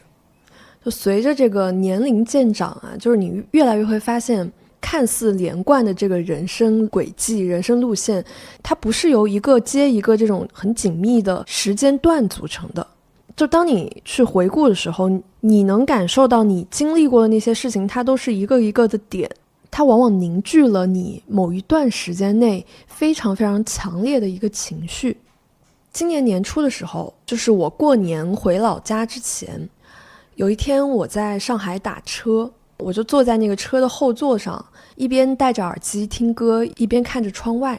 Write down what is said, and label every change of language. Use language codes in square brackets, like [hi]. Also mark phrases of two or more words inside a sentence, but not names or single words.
[zh] 就隨着這個年齡漸長啊，就是你越來越會發現，看似連貫的這個人生軌跡、人生路線，它不是由一個接一個這種很緊密的時間段組成的。就當你去回顧的時候，你能感受到你經歷過的那些事情，它都是一個一個的點，它往往凝聚了你某一段時間內非常非常強烈的一個情緒。今年年初的時候，就是我過年回老家之前，有一天我在上海打車，我就坐在那個車的後座上，一邊戴着耳機听歌，一邊看着窗外。